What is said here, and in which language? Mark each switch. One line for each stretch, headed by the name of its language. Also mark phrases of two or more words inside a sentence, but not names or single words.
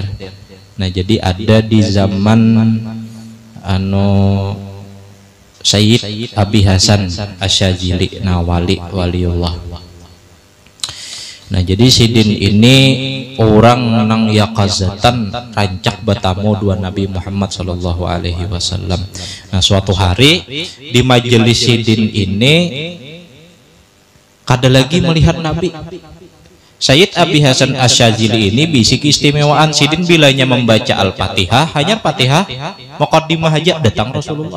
Indonesian: Nah, jadi ada di zaman Sayyid Abi Hasan Asyadzili, nah waliullah.
Banjar: Nah, jadi sidin ini orang nang yakazatan rancak bertamu 2 Nabi Muhammad
Arabic: sallallahu alaihi wasallam.
Banjar: Nah, suatu hari di majelis sidin ini kada lagi melihat Nabi. Sayyid Abi Hasan Asyadzili ini bisi keistimewaan sidin bilanya membaca Al-Fatihah, hanya Fatihah muqaddimah aja datang Rasulullah.